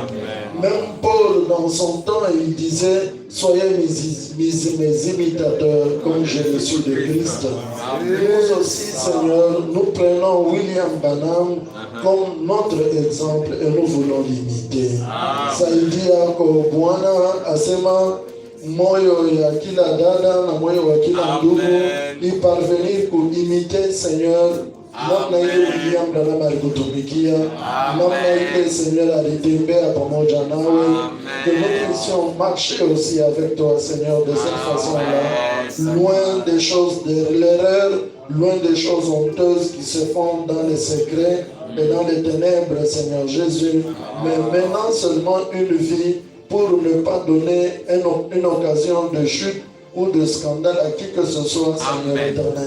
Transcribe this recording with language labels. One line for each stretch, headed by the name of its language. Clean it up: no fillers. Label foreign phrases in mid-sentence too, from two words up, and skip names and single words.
French: Même Paul, dans son temps, il disait, soyez mes imitateurs comme je le suis de Christ. Nous aussi, Seigneur, nous prenons William Branham comme notre exemple et nous voulons l'imiter. Ça il dit à Kobwana,
Swahili: Asema, moyo ya kila dada na moyo wa kila ndugu,
French: y parvenir pour imiter, Seigneur,
Swahili: namna ile William Branham alikutumikia, namna ile Seigneur alitembea pamoja nawe,
French: que nous puissions marcher aussi avec toi, Seigneur, de cette façon-là, loin des choses de l'erreur, loin des choses honteuses qui se font dans les secrets et dans les ténèbres, Seigneur Jésus, mais maintenant seulement une vie pour ne pas donner une occasion de chute ou de scandale à qui que ce soit, Seigneur éternel.